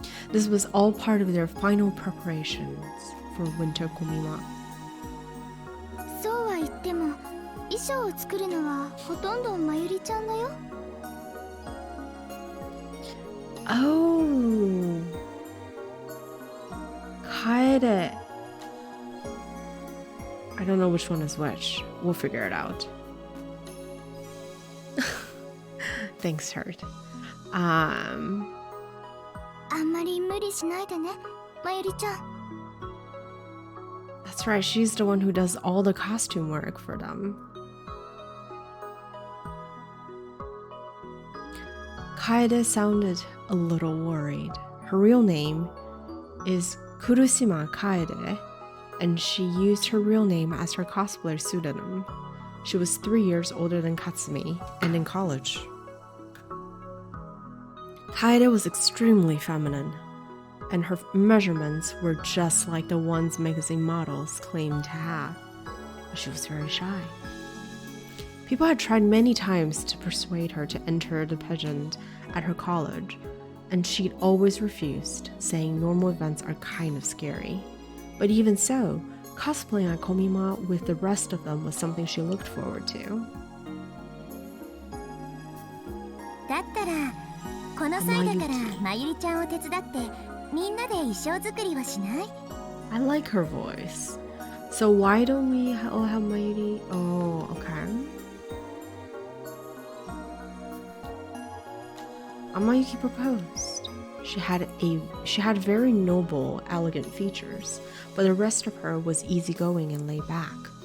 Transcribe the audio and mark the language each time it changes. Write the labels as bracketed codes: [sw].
[en] This was all part of their final preparations for Winter Komima. [ja] そうは言っても、衣装を作るのはほとんどまゆりちゃんだよ。 [en] Oh, Kaede. I don't know which one is which. We'll figure it out. Thanks, Hurt. [ja] あんまり無理しないでね、まゆりちゃん。 [en] That's right, she's the one who does all the costume work for them. Kaede sounded a little worried. Her real name is Kurushima Kaede, and she used her real name as her cosplayer pseudonym. She was 3 years older than Katsumi and in college. Kaede was extremely feminine, and her measurements were just like the ones magazine models claimed to have, but she was very shy. People had tried many times to persuade her to enter the pageant at her college, and she'd always refused, saying normal events are kind of scary. But even so, cosplaying at Komima with the rest of them was something she looked forward to. [ja] だったら、この際だからまゆりちゃんを手伝って、みんなで衣装作りはしない？ [en] I like her voice. So why don't we all have Mayuri? Oh, okay. Amayuki proposed. She had very noble, elegant features, but the rest of her was easygoing and laid back.